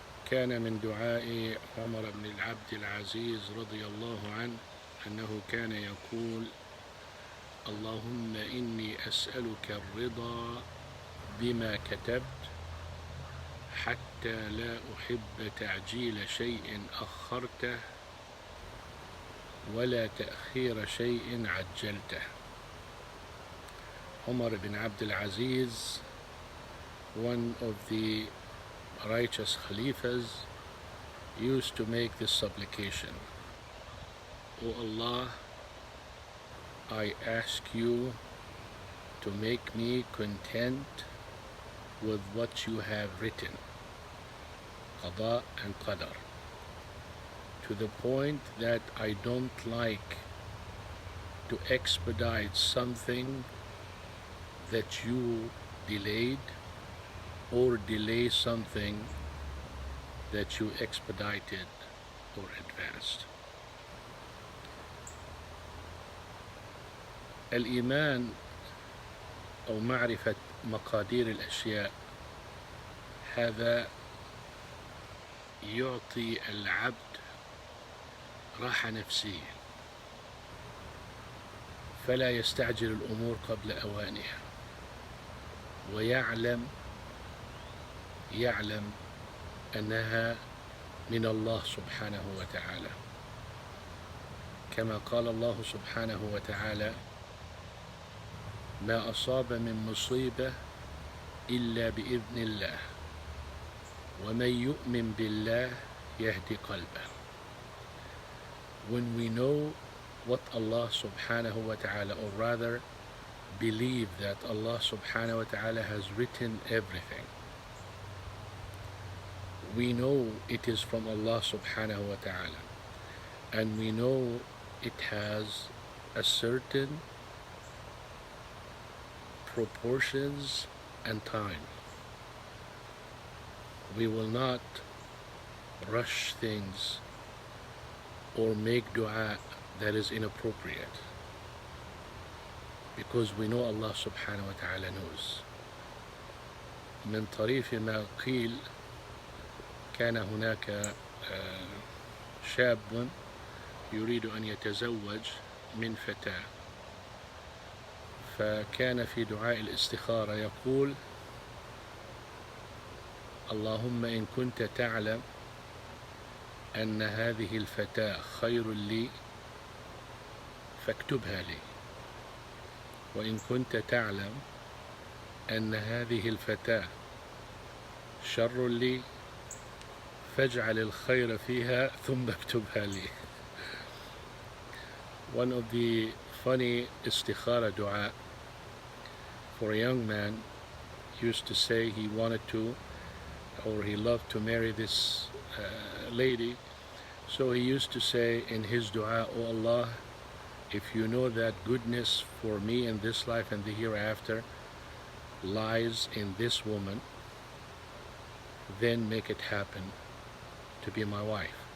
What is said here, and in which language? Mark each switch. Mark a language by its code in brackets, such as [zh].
[ar] كان من دعاء عمر بن العبد العزيز رضي الله عنه أنه كان يقول: اللهم إني أسألك الرضا بما كتبت حتى لا أحب تعجيل شيء أخرته ولا تأخير شيء عجلته. [en] Umar ibn Abdul Aziz, one of the righteous Khalifas, used to make this supplication: O Allah, I ask you to make me content with what you have written, qada and qadar, to the point that I don't like to expedite something that you delayed or delay something that you expedited or advanced. [ar] الإيمان أو معرفة مقادير الأشياء هذا يعطي العبد راحة نفسية، فلا يستعجل الأمور قبل أوانها، ويعلم أنها من الله سبحانه وتعالى، كما قال الله سبحانه وتعالى: ما أصاب من مصيبة إلا بإذن الله ومن يؤمن بالله يهدي قلبه. [en] When we know what Allah subhanahu wa ta'ala, or rather believe that Allah subhanahu wa ta'ala has written everything, we know it is from Allah subhanahu wa ta'ala, and we know it has a certain proportions and time. We will not rush things or make dua that is inappropriate, because we know Allah subhanahu wa ta'ala knows. [ar] من طريف ما قيل كان هناك شاب يريد أن يتزوج من فتاة، فكان في دعاء الاستخارة يقول: اللهم إن كنت تعلم أن هذه الفتاة خير لي فاكتبها لي، وإن كنت تعلم أن هذه الفتاة شر لي فاجعل الخير فيها ثم اكتبها لي. [en] One of the funny istikhara dua for a young man used to say he wanted to, or he loved to marry this lady. So he used to say in his dua: O Allah, if you know that goodness for me in this life and the hereafter lies in this woman, then make it happen to be my wife.